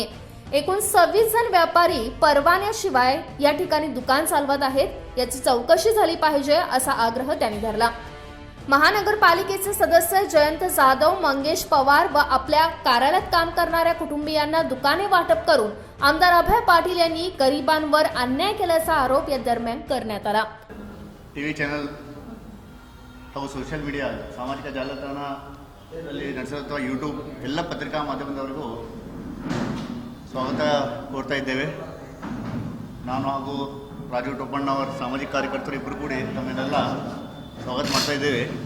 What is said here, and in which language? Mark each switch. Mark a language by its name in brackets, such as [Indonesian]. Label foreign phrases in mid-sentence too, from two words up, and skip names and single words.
[Marathi] एकूण 26 जण व्यापारी परवान्याशिवाय या ठिकाणी दुकान चालवत आहेत, याची चौकशी झाली पाहिजे असा आग्रह त्यांनी धरला। महानगरपालिकेचे सदस्य जयंत जाधव, मंगेश पवार व आपल्या कार्यालयात काम करणाऱ्या कुटुंबियांना दुकाने वाटप करून आमदार अभय पाटील यांनी गरिबांवर अन्याय केल्याचा आरोप या दरम्यान करण्यात आला। [English] TV channel [Kannada] ಹಾಗೂ [English] social media [Kannada] ಸಾಮಾಜಿಕ ಜಾಲತಾಣದಲ್ಲಿ ನಡೆಸುತ್ತಿರುವ ಯೂಟ್ಯೂಬ್ ಎಲ್ಲ ಪತ್ರಿಕಾ ಮಾಧ್ಯಮದವರಿಗೂ ಸ್ವಾಗತ ಕೋರ್ತಾ ಇದ್ದೇವೆ। ನಾನು ಹಾಗೂ ರಾಜೀವ್ ಟೋಪಣ್ಣವರ ಸಾಮಾಜಿಕ ಕಾರ್ಯಕರ್ತರು ಇಬ್ಬರು ಕೂಡಿ ತಮ್ಮನ್ನೆಲ್ಲ ಸ್ವಾಗತ ಮಾಡ್ತಾ ಇದ್ದೇವೆ।